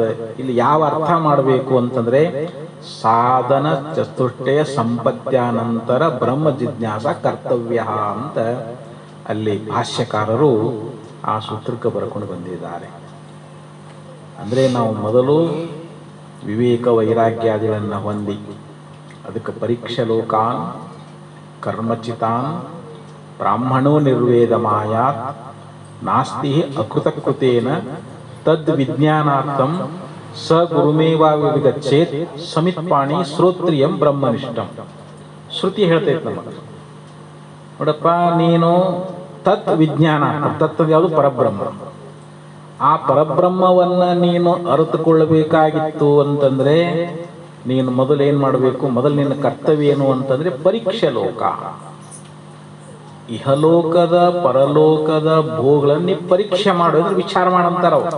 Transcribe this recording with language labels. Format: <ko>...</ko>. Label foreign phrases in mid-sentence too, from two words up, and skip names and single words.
<kn>ಇಲ್ಲಿ ಯಾವ ಅರ್ಥ ಮಾಡಬೇಕು ಅಂತಂದ್ರೆ</kn> <sa>ಸಾಧನ ಚತುಷ್ಟಯ ಸಂಪತ್ಯಾನಂತರ ಬ್ರಹ್ಮ ಜಿಜ್ಞಾಸ ಕರ್ತವ್ಯ</sa> <kn>ಅಂತ ಅಲ್ಲಿ ಭಾಷ್ಯಕಾರರು ಆ ಸೂತ್ರಕ್ಕೆ ಬರ್ಕೊಂಡು ಬಂದಿದ್ದಾರೆ. ಅಂದ್ರೆ ನಾವು ಮೊದಲು ವಿವೇಕ ವೈರಾಗ್ಯಾದಿಗಳನ್ನು ಹೊಂದಿ ಅದಕ್ಕೆ</kn> <sa>ಪರೀಕ್ಷೆ ಲೋಕಾನ್ ಕರ್ಮಚಿತಾನ್ ಬ್ರಾಹ್ಮಣೋ ನಿರ್ವೇದ ಮಾಯಾತ್ ನಾಸ್ತಿ ಅಕೃತಕೃತೇನ ತದ್ ವಿಜ್ಞಾನಾರ್ಥಂ ಸ ಗುರುಮೇವಾವಿಗಚ್ಚೇತ್ ಸಮಿತ್ಪಾಣಿ ಶ್ರೋತ್ರಿಯಂ ಬ್ರಹ್ಮನಿಷ್ಠಂ.</sa> <kn>ಶ್ರುತಿ ಹೇಳ್ತೈತೆ ನಮಗೆ, ನೋಡಪ್ಪ ನೀನು ತತ್ ವಿಜ್ಞಾನ, ತತ್ ಯಾವುದು ಪರಬ್ರಹ್ಮ. ಆ ಪರಬ್ರಹ್ಮವನ್ನ ನೀನು ಅರಿತುಕೊಳ್ಳಬೇಕಾಗಿತ್ತು ಅಂತಂದ್ರೆ ನೀನು ಮೊದಲು ಏನ್ ಮಾಡಬೇಕು? ಮೊದಲು ನಿನ್ನ ಕರ್ತವ್ಯ ಏನು ಅಂತಂದ್ರೆ ಪರೀಕ್ಷೆ ಲೋಕ. ಇಹಲೋಕದ ಪರಲೋಕದ ಭೋಗಗಳನ್ನ ಪರೀಕ್ಷೆ ಮಾಡೋದ್ರೆ ವಿಚಾರ ಮಾಡಂತಾರ.</kn>